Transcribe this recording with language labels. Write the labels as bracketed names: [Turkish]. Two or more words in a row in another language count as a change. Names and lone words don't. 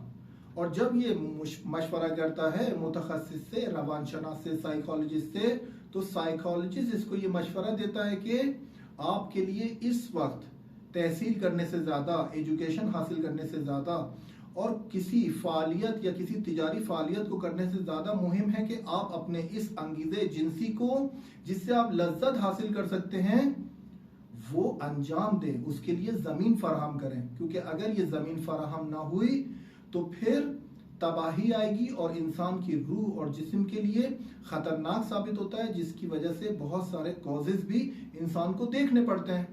[Urdu] اور جب یہ مشورہ کرتا ہے متخصص سے، روان شناس سے، سائیکالوجسٹ سے، تو سائیکالوجسٹ اس کو یہ مشورہ دیتا ہے کہ آپ کے لیے اس وقت تحصیل کرنے سے زیادہ، ایجوکیشن حاصل کرنے سے زیادہ اور کسی فعالیت یا کسی تجاری فعالیت کو کرنے سے زیادہ مہم ہے کہ آپ اپنے اس انگیزے جنسی کو، جس سے آپ لذت حاصل کر سکتے ہیں، وہ انجام دیں، اس کے لیے زمین فراہم کریں. کیونکہ اگر یہ زمین فراہم نہ ہوئی تو پھر تباہی آئے گی اور انسان کی روح اور جسم کے لیے خطرناک ثابت ہوتا ہے، جس کی وجہ سے بہت سارے کازز بھی انسان کو دیکھنے پڑتے ہیں.